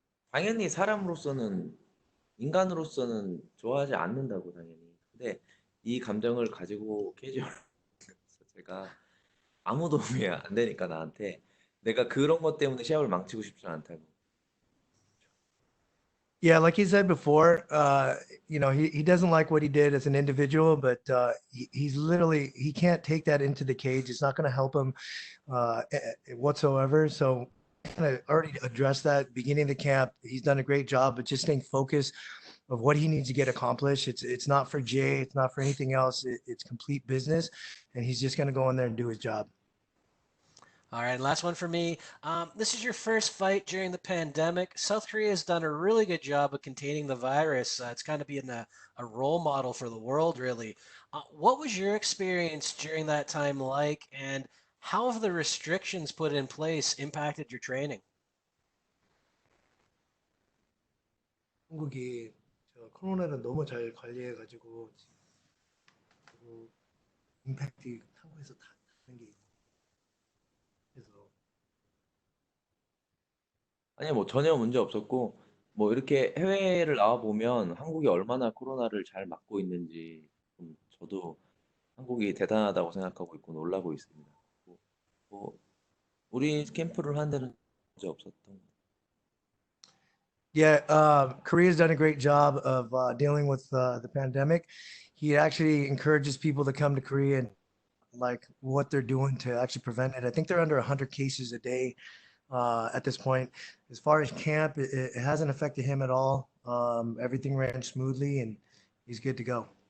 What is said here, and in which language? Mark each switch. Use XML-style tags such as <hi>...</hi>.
<ko>당연히 사람으로서는 인간으로서는 좋아하지 않는다고 당연히. 근데 이 감정을 가지고 캐주얼 제가 아무 도움이 안 되니까 나한테 내가 그런 것 때문에 시합을 망치고 싶지 않다고.</ko> <en>Yeah, like he said before, he doesn't like what he did as an individual, but he's literally, he can't take that into the cage. It's not going to help him whatsoever. So kind of already addressed that beginning of the camp. He's done a great job, but just staying focused of what he needs to get accomplished. It's not for Jay. It's not for anything else. It's complete business. And he's just going to go in there and do his job. All right, last one for me. This is your first fight during the pandemic. South Korea has done a really good job of containing the virus. It's kind of being a role model for the world, really. What was your experience during that time like, and how have the restrictions put in place impacted your training?</en> <ko>한국이 저 코로나를 너무 잘 관리해가지고 그리고 임팩트 한국에서 다 하는 게 그래서 아니 뭐 전혀 문제 없었고 뭐 이렇게 해외를 나와 보면 한국이 얼마나 코로나를 잘 막고 있는지 좀 저도 한국이 대단하다고 생각하고 있고 놀라고 있습니다. 뭐 우리 캠프를 한 데는 문제 없었던 것 같아요.</ko> <en>Yeah, Korea's done a great job of dealing with the pandemic. He actually encourages people to come to Korea and like what they're doing to actually prevent it. I think they're under 100 cases a day at this point. As far as camp, it hasn't affected him at all. Everything ran smoothly and he's good to go.</en>